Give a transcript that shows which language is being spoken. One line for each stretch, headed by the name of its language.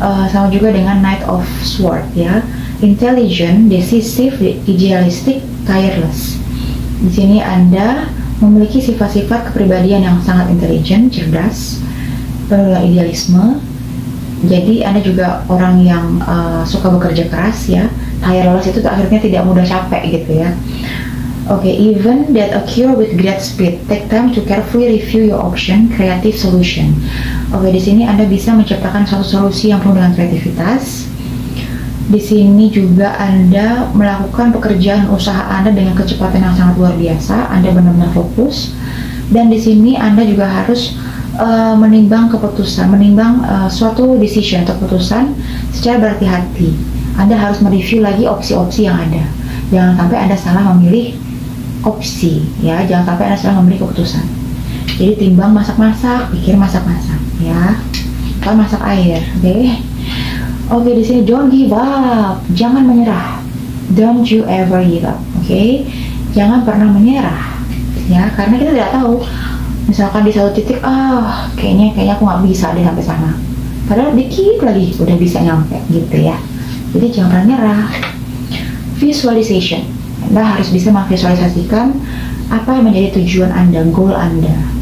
Indonesian: Sama juga dengan Knight of Sword ya.
English: Intelligent, decisive, idealistic, tireless.
Indonesian: Di sini Anda memiliki sifat-sifat kepribadian yang sangat intelijen, cerdas, penuh dengan idealisme. Jadi Anda juga orang yang suka bekerja keras ya. Tireless itu akhirnya tidak mudah capek gitu ya.
English: Oke, even that occur with great speed. Take time to carefully review your option, creative solution.
Indonesian: Oke, di sini Anda bisa menciptakan suatu solusi yang penuh dengan kreativitas. Di sini juga Anda melakukan pekerjaan usaha Anda dengan kecepatan yang sangat luar biasa. Anda benar-benar fokus. Dan di sini Anda juga harus menimbang keputusan, menimbang suatu decision atau keputusan secara berhati-hati. Anda harus mereview lagi opsi-opsi yang ada. Jangan sampai Anda salah memilih opsi, ya. Jangan sampai Anda salah memilih keputusan. Jadi timbang masak-masak, pikir masak-masak, ya. Kalau masak air, oke. Oke, di sini
English: don't give up,
Indonesian: jangan menyerah.
English: Don't you ever give up, oke.
Indonesian: Jangan pernah menyerah, ya. Karena kita tidak tahu. Misalkan di satu titik, kayaknya aku nggak bisa deh sampai sana. Padahal dikit lagi udah bisa nyampe, gitu ya. Jadi jangan pernah nyerah. Visualization, Anda harus bisa memvisualisasikan apa yang menjadi tujuan Anda, goal Anda.